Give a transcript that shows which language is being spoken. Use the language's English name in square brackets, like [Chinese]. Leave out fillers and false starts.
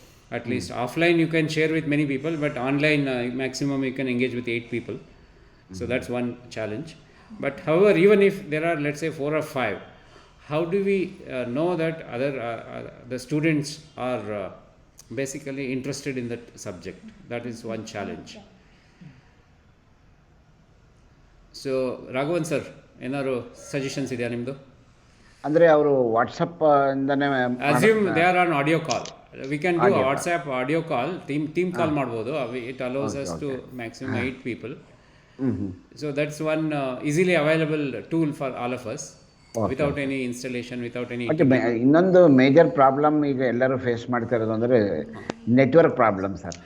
[English] At least offline you can share with many people, but online maximum you can engage with 8 people. So that's one challenge. But however, even if there are, let's say, 4 or 5, how do we know that the students are basically interested in that subject? That is one challenge. [Kannada] So Raghavan sir, ಏನಾದ್ರು suggestions ಇದೆಯಾ ನಿಮ್ಮದು? ಅಂದರೆ ಅವರು WhatsApp ಇಂದನೇ [English] Assume they are on audio call. We can do WhatsApp audio call, [Kannada] team call ಮಾಡ್ಬೋದು. [English] It allows us to maximum 8 people. So that's one easily available tool for all of us without any installation, without any. [Kannada] ಇನ್ನೊಂದು major problem ಈಗ ಎಲ್ಲರೂ face ಮಾಡ್ತಾ ಇರೋದು ಅಂದರೆ network problem sir.